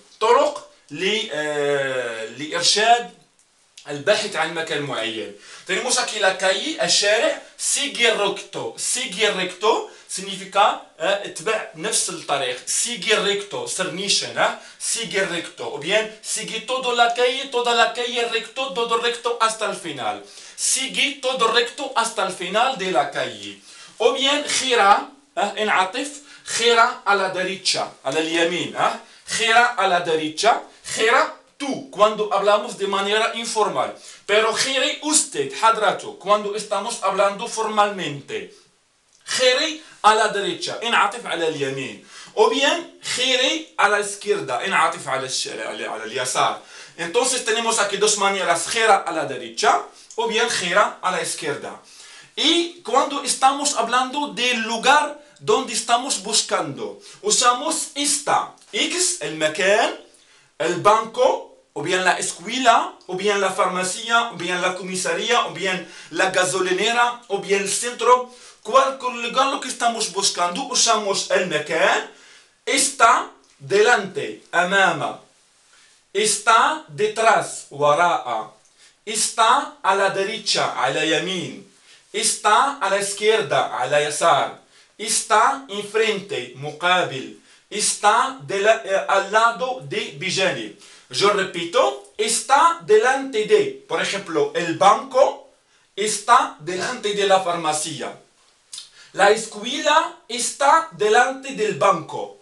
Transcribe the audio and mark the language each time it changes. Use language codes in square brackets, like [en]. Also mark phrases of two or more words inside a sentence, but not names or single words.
[ar] طرق لإرشاد الباحث عن مكان معين. [es] Tenemos aquí la calle, الشارع, sigue recto. Sigue recto significa [ar] اتبع نفس الطريق. [es] Sigue recto, cernischen, sigue recto. O bien, sigue toda la calle recto, todo recto hasta el final. Sigue todo recto hasta el final de la calle. O bien, gira, انعطف, gira a la derecha, a la اليمين, gira a la derecha, gira tú, cuando hablamos de manera informal. Pero gire usted, حضرته, cuando estamos hablando formalmente. Gire a la derecha, [ar] انعطف على اليمين. [es] O bien, gire a la izquierda, [ar] انعطف على اليسار. [es] Entonces tenemos aquí dos maneras, gira a la derecha, o bien gira a la izquierda. Y cuando estamos hablando del lugar donde estamos buscando, usamos esta, X, el مكان, el banco, o bien la escuela, o bien la farmacia, o bien la comisaría, o bien la gasolinera, o bien el centro. Cualquier lugar lo que estamos buscando, usamos el مكان, está delante, أمام, está detrás, وراء, está a la derecha, [ar] على يمين, [es] está a la izquierda, [ar] على يسار, [es] está enfrente, مقابل, está al lado de بجانب. Yo repito, está delante de, por ejemplo, el banco está delante de la farmacia. La escuela está delante del banco.